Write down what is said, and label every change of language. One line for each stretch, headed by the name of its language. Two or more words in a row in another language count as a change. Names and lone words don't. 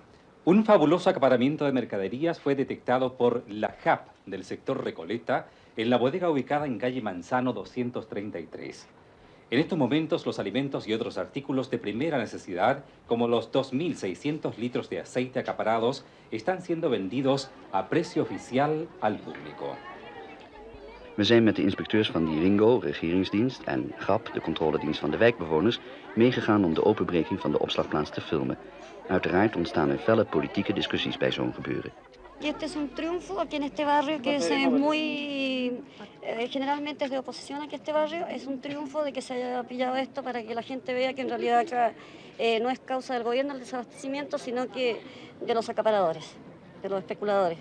Spanish: Un fabuloso acaparamiento de mercaderías fue detectado por la JAP del sector Recoleta en la bodega ubicada en calle Manzano 233. En estos momentos, los alimentos y otros artículos de primera necesidad, como los 2.600 litros de aceite acaparados, están siendo vendidos a precio oficial al público.
Dutch: We zijn met de inspecteurs van die Ringo, regeringsdienst, en GAP, de controledienst van de wijkbewoners, meegegaan om de openbreking van de opslagplaats te filmen. Uiteraard ontstaan er felle politieke discussies bij zo'n gebeuren.
Spanish: Y este es un triunfo aquí en este barrio que es muy, generalmente es de oposición aquí a este barrio, es un triunfo de que se haya pillado esto para que la gente vea que en realidad acá no es causa del gobierno el desabastecimiento, sino que de los acaparadores, de los especuladores.